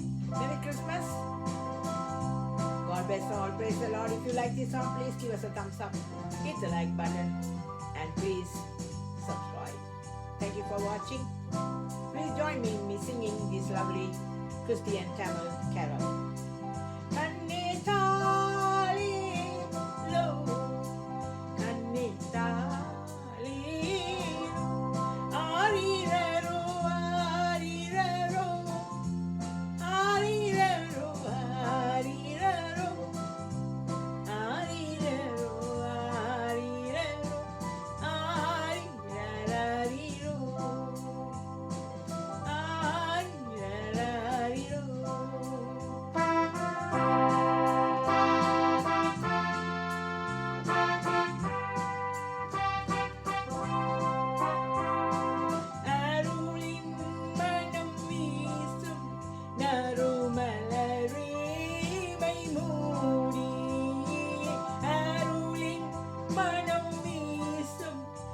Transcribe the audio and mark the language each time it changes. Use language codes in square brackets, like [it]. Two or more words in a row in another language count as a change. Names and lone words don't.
[en] Merry Christmas. God bless all. Praise the Lord. If you like this song, please give us a thumbs up. Hit the like button and please subscribe. Thank you for watching. Please join me in me singing this lovely Christian Tamil carol. [ta] கண்ணே தாலேலோ, கண்ணே தாலேலோ, ஆரிராரோ, ஆரிராரோ, ஆரிராரோ, ஆரிராரோ, ஆரிராரோ, ஆரிராரோ, ஆரிராரிரோ, ஆரிராரிரோ. அருளின் மனம் வீசும் நறுமலரீமை மூடி, அருளின் மனம் வீசும்